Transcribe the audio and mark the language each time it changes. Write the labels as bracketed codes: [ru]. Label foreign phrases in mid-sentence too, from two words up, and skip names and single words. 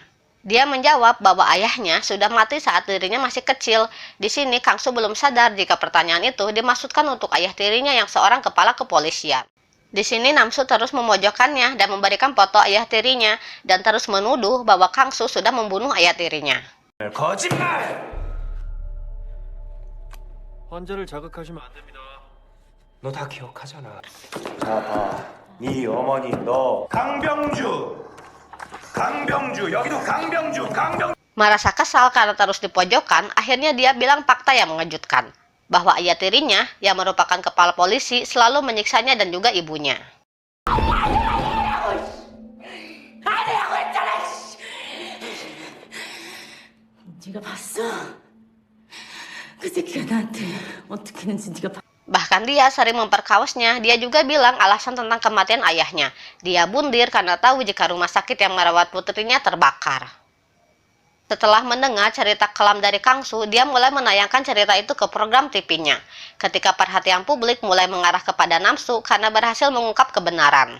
[id] Dia menjawab bahwa ayahnya sudah mati saat dirinya masih kecil. Di sini Kang Su belum sadar jika pertanyaan itu dimaksudkan untuk ayah tirinya yang seorang kepala kepolisian. Di sini Nam-su terus memojokkannya dan memberikan foto ayah tirinya dan terus menuduh bahwa Kang Su sudah membunuh ayah tirinya. [ko] 거짓말! 환자를 자극하시면 안 됩니다. 너 다 기억하잖아. 자, 봐. 네 어머니 너 강병주 여기도 강병주 [id] Merasa kesal karena terus dipojokkan, akhirnya dia bilang fakta yang mengejutkan. Bahwa ayah tirinya, yang merupakan kepala polisi, selalu menyiksanya dan juga ibunya. [ko] 네가 봤어? 그 새끼가 나한테 어떻게 했는지 네가 봤어? [id] Bahkan dia sering memperkawasnya. Dia juga bilang alasan tentang kematian ayahnya. Dia bundir karena tahu jika rumah sakit yang merawat putrinya terbakar. Setelah mendengar cerita kelam dari Kang Su, dia mulai menayangkan cerita itu ke program TV-nya. Ketika perhatian publik mulai mengarah kepada Nam-su karena berhasil mengungkap kebenaran.